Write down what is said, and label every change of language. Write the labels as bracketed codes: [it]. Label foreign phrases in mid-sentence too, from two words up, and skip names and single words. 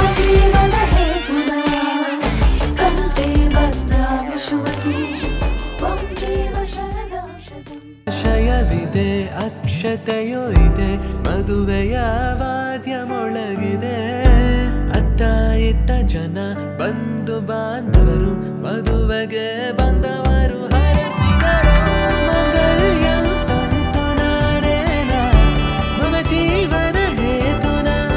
[sa] जीवन हेतुना कण्ठे बध्नामि शुभगे त्वं जीव शरदं शतम् [kn] ಶಯವಿದೆ ಅಕ್ಷತೆಯೂ ಇದೆ ಮದುವೆಯ ವಾದ್ಯಮೊಳಗಿದೆ ಅತ್ತ ಇತ್ತ ಜನ ಬಂಧು ಬಾಂಧವರು ಮದುವೆಗೆ ಬಂದವರು ಹರಸಿದರು [sa] ಮಂಗಲ್ಯಂ ತಂತುನಾನೇನ ಮಮ ಜೀವನ ಹೇತುನಾ